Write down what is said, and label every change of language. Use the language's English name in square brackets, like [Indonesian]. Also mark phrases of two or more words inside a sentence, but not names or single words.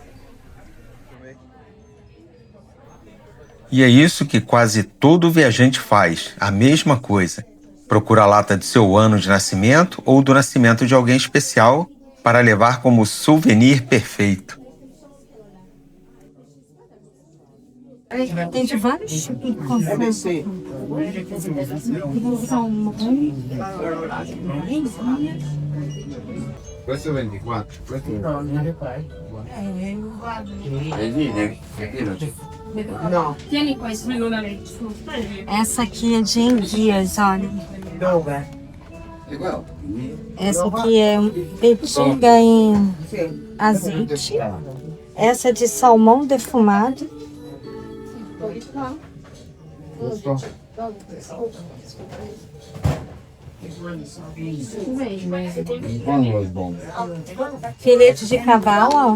[Portuguese] E é isso que quase todo viajante faz, a mesma coisa. Procura a lata de seu ano de nascimento ou do nascimento de alguém especial para levar como souvenir perfeito. Tem de vários tipos de conserva. [Italian] Questo è 24, questo è... No. Tieni questo. [Portuguese] Essa aqui é de enguias, olha. Essa aqui é petinga em azeite. Essa é de salmão defumado. Filete de cavalo, ó.